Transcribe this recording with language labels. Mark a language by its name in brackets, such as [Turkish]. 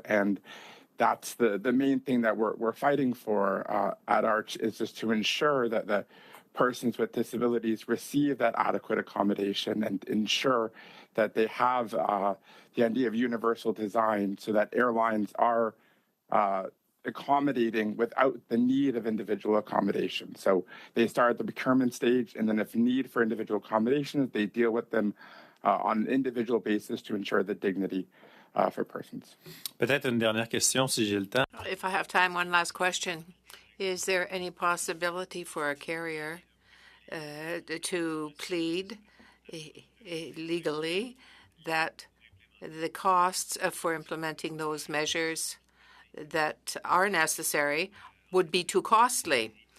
[English] And that's the main thing that we're fighting for at ARCH, is just to ensure that the persons with disabilities receive that adequate accommodation and ensure that they have the idea of universal design, so that airlines are accommodating without the need of individual accommodation. So they start at the procurement stage, and then if need for individual accommodations, they deal with them on an individual basis to ensure the dignity for persons. [French] Peut-être une dernière question, si j'ai le temps. [English] If I have time, one last question. Is there any possibility for a carrier to plead legally that the costs for implementing those measures that are necessary would be too costly.